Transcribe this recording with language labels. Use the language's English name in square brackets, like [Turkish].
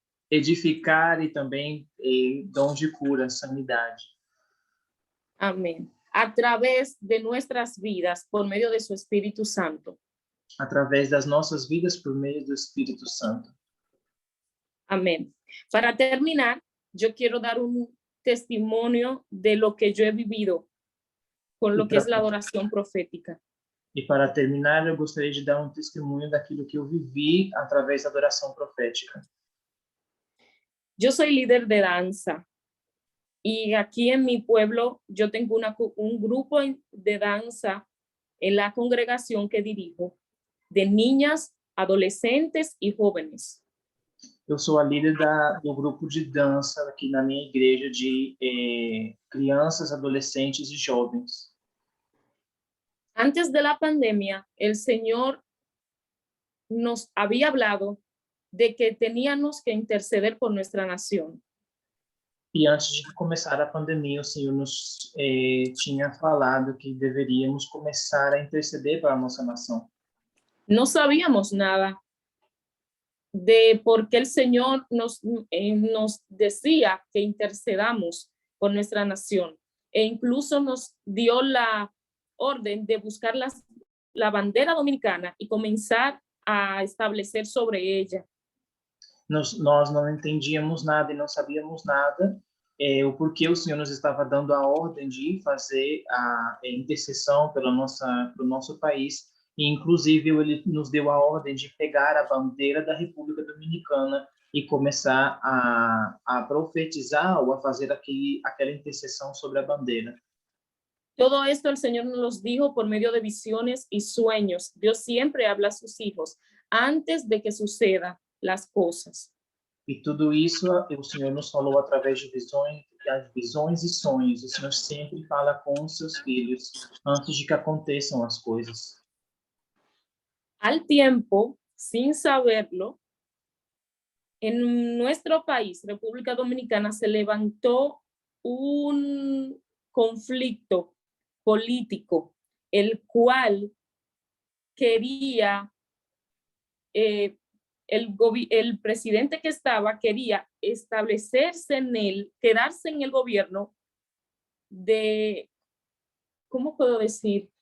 [Portuguese] edificar e também dons de cura, sanidade. [Spanish] Amén. A través de nuestras vidas por medio de su Espíritu Santo. [Portuguese] Através das nossas vidas por meio do Espírito Santo. [Spanish] Amén. Para terminar, yo quiero dar un testimonio de lo que yo he vivido con lo que es la adoración profética. [Portuguese] E para terminar, eu gostaria de dar um testemunho daquilo que eu vivi através da adoração profética. [Spanish] Yo soy líder de danza y aquí en mi pueblo yo tengo un grupo de danza en la congregación que dirijo de niñas, adolescentes y jóvenes. [Portuguese] Eu sou a líder do grupo de dança aqui na minha igreja de crianças, adolescentes e jovens. [Spanish] Antes de la pandemia, el Señor nos había hablado de que teníamos que interceder por nuestra nación. [Portuguese] E antes de começar a pandemia, o Senhor nos tinha falado que deveríamos começar a interceder para a nossa nação. [Spanish] No sabíamos nada de por qué el Señor nos decía que intercedamos por nuestra nación. E incluso nos dio la orden de buscar la bandera dominicana y comenzar a establecer sobre ella. [Portuguese] Nós não entendíamos nada e não sabíamos nada, o porquê o Senhor nos estava dando a ordem de fazer a intercessão pelo nosso país, e inclusive ele nos deu a ordem de pegar a bandeira da República Dominicana e começar a profetizar ou a fazer aquela intercessão sobre a bandeira. [Spanish] Todo esto el Señor nos los dijo por medio de visiones y sueños. Dios siempre habla a sus hijos antes de que sucedan las cosas. [Portuguese] E tudo isso o Senhor nos falou através de visões e sonhos. O Senhor sempre fala com os seus filhos antes de que aconteçam as coisas. [Spanish] Al tiempo, sin saberlo, en nuestro país, República Dominicana, se levantó un conflicto político, el cual quería, el presidente que estaba quería establecerse quedarse en el gobierno ¿cómo puedo decir?